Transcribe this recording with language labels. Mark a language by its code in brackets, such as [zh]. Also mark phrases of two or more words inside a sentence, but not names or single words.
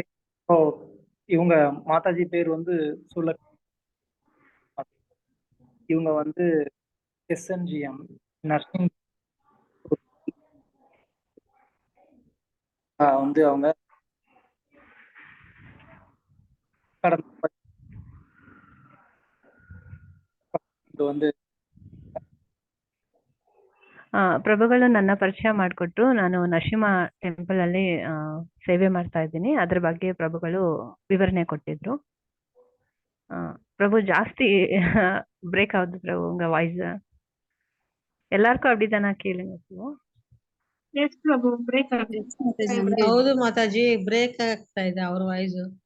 [ta] இவங்க மாதாஜி பேர் வந்து இவங்க வந்து எஸ்என்ஜிஎம் நர்சிங் வந்து அவங்க வந்து [kn] ಪ್ರಭುಗಳು ನನ್ನ ಪರಿಚಯ ಮಾಡಿಕೊಟ್ರು. ನಾನು ನರಸಿಂಹ ಟೆಂಪಲ್ ಅಲ್ಲಿ ಸೇವೆ ಮಾಡ್ತಾ ಇದ್ದೀನಿ. ಅದ್ರ ಬಗ್ಗೆ ಪ್ರಭುಗಳು ವಿವರಣೆ ಕೊಟ್ಟಿದ್ರು. [ta] பிரபு ஜாஸ்தி பிரேக் ஆகுது பிரபு உங்க வாய்ஸ். எல்லாருக்கும் அப்படிதானா கேளுங்க பிரபு. [kn] ಎಸ್ ಪ್ರಭು ಬ್ರೇಕ್ ಆಗಿದೆ. ಹೌದು ಮಾತಾಜಿ, ಬ್ರೇಕ್ ಆಗ್ತಾ ಇದೆ ಅವ್ರ ವಾಯ್ಸ್.